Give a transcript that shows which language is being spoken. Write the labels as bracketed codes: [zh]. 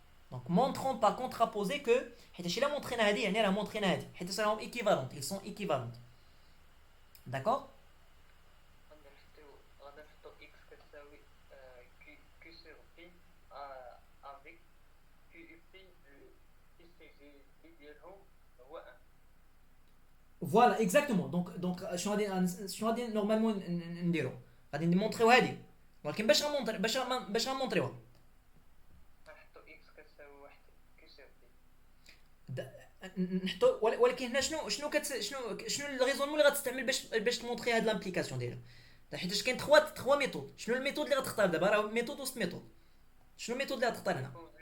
[fr] Donc montrons par contraposé que [ar] حيت لا montrينا هذه يعني راه montrينا هذه حيت راهم [fr] équivalentes, ils sont équivalentes. D'accord? [ar] غنربطو x كتساوي q sur p avec q et p السي ديالهم هو 1. [fr] Voilà, exactement. [ar] Donc شنو غادي نورمالمون نديرو؟ غادي نمونطريو هذه، ولكن باش غنمونطريوها غنحطو x كتساوي 1 q sur p. نحطو، ولكن هنا شنو الريزونمون اللي غتستعمل باش تمونطري هاد لامبليكاسيون ديالها؟ حيتاش كاين 3 ميثود. شنو الميثود اللي غتختار دابا؟ راه ميثود وسط ميثود. شنو الميثود اللي غتختار هنا؟